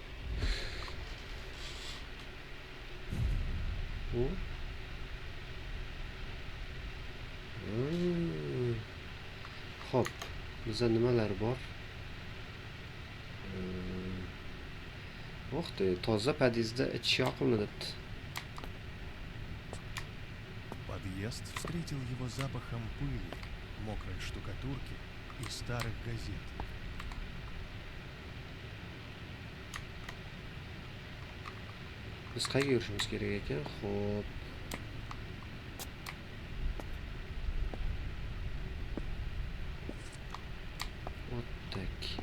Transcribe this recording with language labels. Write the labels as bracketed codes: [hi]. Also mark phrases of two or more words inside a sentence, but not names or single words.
[uz] Xo'p, bizda nimalar bor? Toza подъездda ichish yoqimli. [ru] Подъезд встретил его запахом пыли, мокрой штукатурки и старых газет. [uz] Biz qayerga yurishimiz kerak ekan? Xo'p. O'tdik.